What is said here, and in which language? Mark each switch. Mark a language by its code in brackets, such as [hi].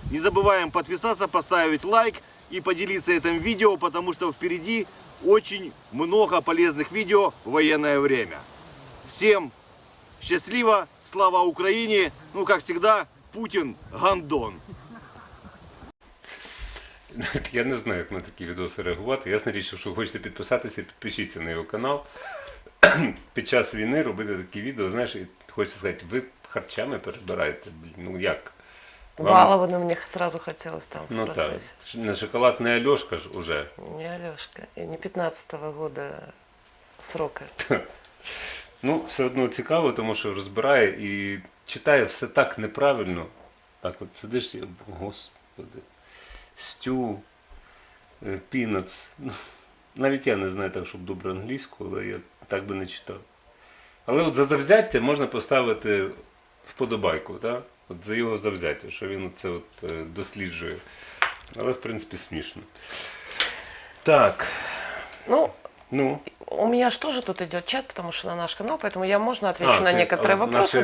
[ru] Не забываем подписаться, поставить лайк и поделиться этим видео, потому что впереди очень много полезных видео в военное время. Всем счастливо, слава Украине, ну как всегда, [uk] Путін гандон. Я не знаю, як на такі відоси реагувати. Ясна річ, якщо ви хочете підписатися, підпишіться на його канал. Під час війни робити такі відео, знаєш, і хочеться сказати, ви харчами перебираєте, ну як? [ru] Балованно мне сразу хотелось там в Ну процессе. [uk] так, не шоколад, не Альошка ж уже. [ru] Не Алешка, и не 15-го года срока. [uk] Ну, все одно цікаво, тому що розбирає і читає все так неправильно. Так от сидиш і, господи, стю, пінац. Ну, навіть я не знаю так, щоб добре англійську, але я так би не читав. Але от за завзяття можна поставити вподобайку, так? От за його завзяття, що він це от досліджує. Але, в принципі, смішно. Так. [ru] Ну, у меня же тоже тут идет чат, потому что на наш канал, поэтому я можно отвечу на некоторые вопросы.